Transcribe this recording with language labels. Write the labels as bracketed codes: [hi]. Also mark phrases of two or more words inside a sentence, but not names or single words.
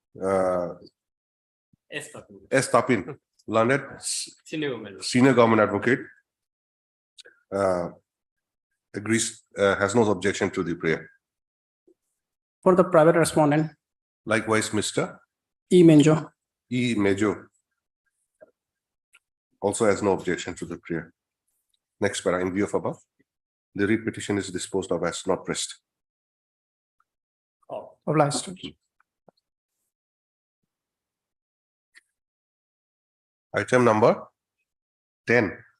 [en] S. Tapin, learned senior government advocate, agrees, has no objection to the prayer. For the private respondent, Likewise, Mr. E. Menjo. E. Mejo also has no objection to the prayer. Next para, in view of above, the writ petition is disposed of as not pressed. Obliged. Item number 10.